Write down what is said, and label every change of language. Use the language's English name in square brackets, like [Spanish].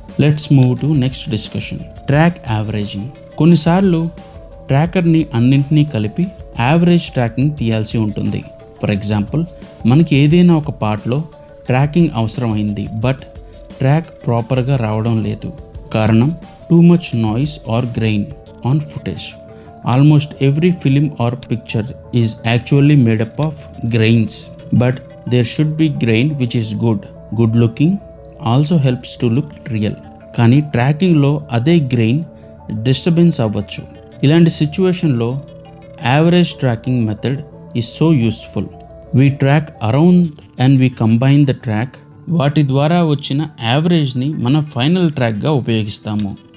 [English] Let's move to next discussion. Track averaging. [Telugu] కొన్నిసార్లు ట్రాకర్ని అన్నింటినీ కలిపి యావరేజ్ ట్రాకింగ్ తీయాల్సి ఉంటుంది. [English] for example, [Telugu] మనకి ఏదైనా ఒక పార్ట్లో ట్రాకింగ్ అవసరమైంది, బట్ ట్రాక్ ప్రాపర్గా రావడం లేదు. కారణం [English] Too much noise or grain on footage. Almost every film or picture is actually made up of grains, but there should be grain which is good looking, also helps to look real. [Telugu] కానీ ట్రాకింగ్లో అదే grain disturbance అవ్వచ్చు. ఇలాంటి సిచ్యువేషన్లో [English] Average tracking method is so useful. We track around and we combine the track. [Telugu] వాటి ద్వారా వచ్చిన యావరేజ్ని మన final ట్రాక్గా ఉపయోగిస్తాము.